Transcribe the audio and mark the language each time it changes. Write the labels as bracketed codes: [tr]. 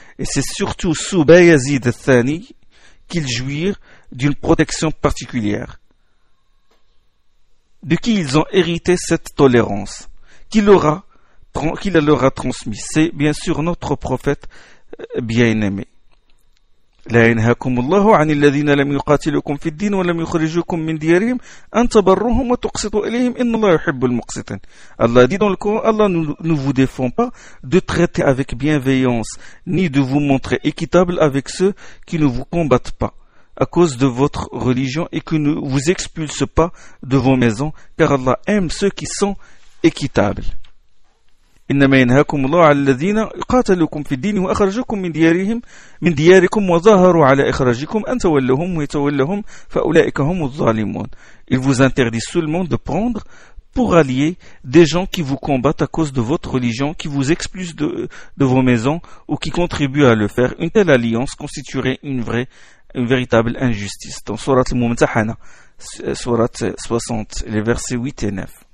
[fr] Et c'est surtout sous Bayezid al-Thani qu'ils jouirent d'une protection particulière. De qui ils ont hérité cette tolérance? Qui la leur a transmise? C'est bien sûr notre prophète bien-aimé. [ar] لا ينهاكم الله عن الذين لم يقاتلوكم في الدين ولم يخرجوكم من ديارهم أن تبروهم وتقسطوا إليهم إن الله يحب المقسطين. [fr] Allah dit dans le Coran, Allah ne vous défend pas de traiter avec bienveillance, ni de vous montrer équitable avec ceux qui ne vous combattent pas à cause de votre religion et qui ne vous expulsent pas de vos maisons, car Allah aime ceux qui sont équitables. [ar] إنما ينهاكم الله على الذين قاتلوكم في الدين وأخرجوكم من ديارهم من دياركم وظاهروا على إخراجكم أن تولوهم ويتولهم فأولئك هم الظالمون. [fr] Il vous interdit seulement de prendre pour allier des gens qui vous combattent à cause de votre religion, qui vous expulsent de vos maisons ou qui contribuent à le faire. Une telle alliance constituerait une véritable injustice. Dans Sourate Al-Mumtahana, Sourate 60, les versets 8 et 9.